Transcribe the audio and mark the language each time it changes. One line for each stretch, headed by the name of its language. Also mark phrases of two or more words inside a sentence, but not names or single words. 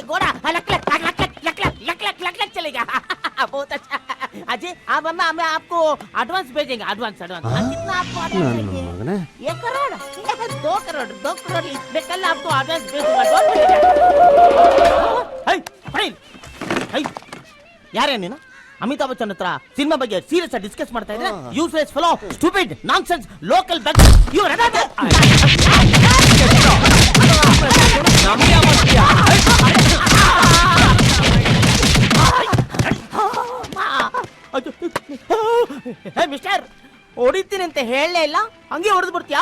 Hindi: लक चलेगा। बहुत अच्छा अजय। अब मैं आपको एडवांस भेजेंगे। एडवांस कितना आपको एडवांस चाहिए? 1 करोड़ 2 करोड़ मैं कल आपको एडवांस भेजूंगा। यार है ना
Kannada: ಅಮಿತಾಬ್ ಬಚ್ಚನ್ ಹತ್ರ ಸಿನಿಮಾ ಬಗ್ಗೆ ಸೀರಿಯಸ್ ಆಗಿ ಡಿಸ್ಕಸ್ ಮಾಡ್ತಾ ಇದ್ರೆ
English: useless fellow stupid nonsense local back
Kannada: ಇವ್ರ ಮಿಸ್ಟರ್ ಹೊಡಿತೀನಿ ಅಂತ ಹೇಳಲೇ ಇಲ್ಲ, ಹಂಗೆ ಹೊಡೆದು ಬಿಡ್ತೀಯಾ?